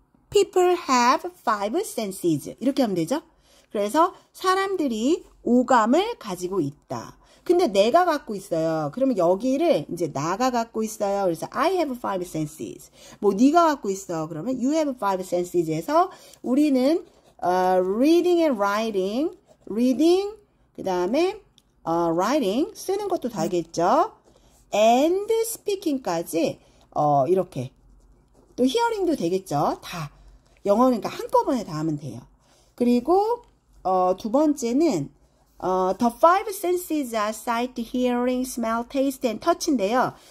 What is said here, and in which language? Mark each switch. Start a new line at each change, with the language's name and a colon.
English: People have five senses.
Korean: 이렇게 하면 되죠? 그래서 사람들이 오감을 가지고 있다. 근데 내가 갖고 있어요. 그러면 여기를 이제 나가 갖고 있어요. 그래서 I have five senses. 네가 갖고 있어.
English: 그러면 you have five senses에서 우리는 reading and writing, reading,
Korean: 그 다음에
English: writing,
Korean: 쓰는 것도 다겠죠. and speaking까지 이렇게 또 hearing도 되겠죠. 다 영어는 그러니까 한꺼번에 다 하면 돼요. 그리고 두 번째는
English: the five senses are sight, hearing, smell, taste, and touch인데요.